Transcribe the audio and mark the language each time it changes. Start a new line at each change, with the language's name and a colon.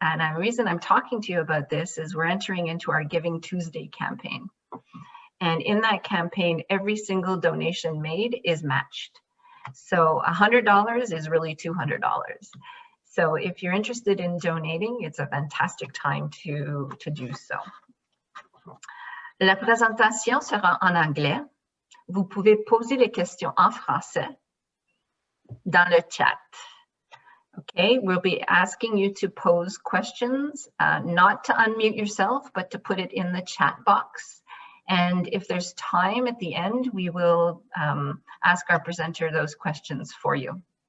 English: And the reason I'm talking to you about this is we're entering into our Giving Tuesday campaign. And in that campaign, every single donation made is matched. So $100 is really $200. So if you're interested in donating, it's a fantastic time to do so.
French: La présentation sera en anglais. Vous pouvez poser les questions en français dans le chat.
English: Okay, we'll be asking you to pose questions, not to unmute yourself, but to put it in the chat box. And if there's time at the end, we will ask our presenter those questions for you.